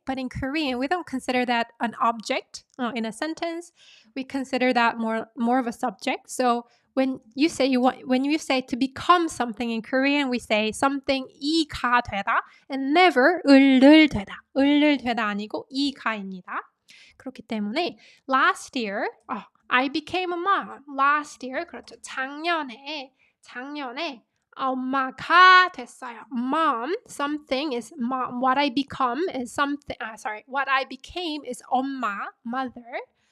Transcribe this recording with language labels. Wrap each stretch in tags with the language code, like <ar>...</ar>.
<en>But in Korean, we don't consider that an object in a sentence. We consider that more of a subject. So when you say to become something in Korean, we say something 이가 되다 and never 을을 되다.</en> <ko>을을 되다 아니고 이가입니다. 그렇기 때문에</ko> <en>last year, I became a mom. Last year,</en> <ko>그렇죠. 작년에 엄마가 됐어요.</ko> <en>Mom, something is mom. What I become is something. What I became is 엄마, mother.</en>